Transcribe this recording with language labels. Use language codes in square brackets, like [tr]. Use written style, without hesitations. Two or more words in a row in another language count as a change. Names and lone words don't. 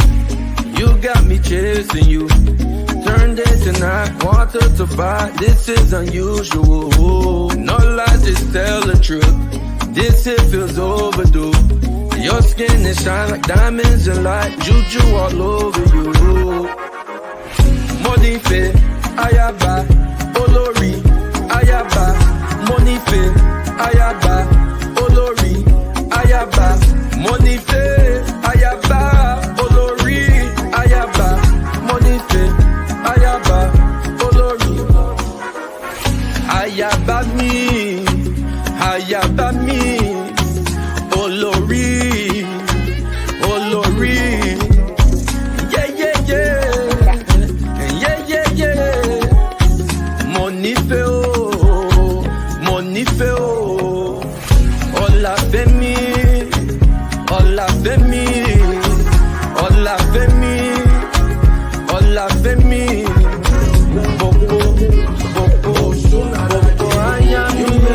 [en] You got me chasing you. Turn day to night, water to fire. This is unusual. No lies, just tell the truth. This hit feels overdue. Your skin is shine like diamonds and light. Juju all over you. [yo] Monife, Ayaba, Olori, Ayaba, Monife, Ayaba, Olori, Ayaba, Monife, Ayaba, Olori, Ayaba, Monife, Ayaba, Olori. Ayaba mi, Ayaba mi, Olori, Olori. Yeah, yeah, yeah. Yeah, yeah, yeah. Monife o, Monife o. Ola femi, Ola femi, Ola femi, Ola femi. [en] Bobo, Bobo, Bobo, I am you.